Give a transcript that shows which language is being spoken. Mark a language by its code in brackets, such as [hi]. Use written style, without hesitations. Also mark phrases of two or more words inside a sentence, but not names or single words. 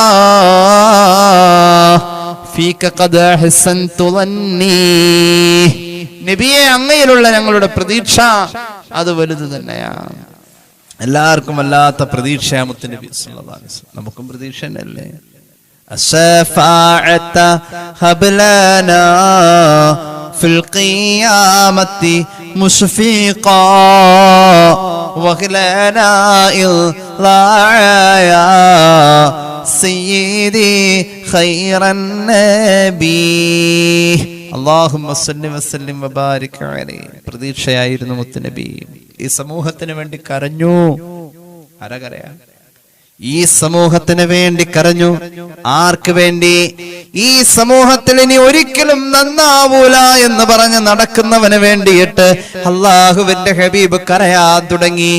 [ar] فيك قد أحسنت ظني. [ml] നബിയെ, അങ്ങയിലുള്ള ഞങ്ങളുടെ പ്രതീക്ഷ അത് വലുത് തന്നെയാ. എല്ലാവർക്കും വല്ലാത്ത പ്രതീക്ഷയാ മുത്ത് നബി [ar] صلى الله عليه وسلم. [ml] നമുക്കും പ്രതീക്ഷ തന്നെയല്ലേ? [ar] الشفاعة هب لنا في القيامة مشفقا وخلنا إضلاع يا سيدي خير النبي اللهم صل وسلم وبارك عليه. [ml] പ്രതീക്ഷയായിരുന്നു മുത്ത് നബി. ഈ സമൂഹത്തിന് വേണ്ടി കരഞ്ഞു. ആരാ? ഈ സമൂഹത്തിന് വേണ്ടി കരഞ്ഞു. ആർക്ക് വേണ്ടി? ഈ സമൂഹത്തിൽ ഇനി ഒരിക്കലും നന്നാവൂല എന്ന് പറഞ്ഞ് നടക്കുന്നവന് വേണ്ടിയിട്ട് അള്ളാഹുവിന്റെ ഹബീബ് കരയാൻ തുടങ്ങി.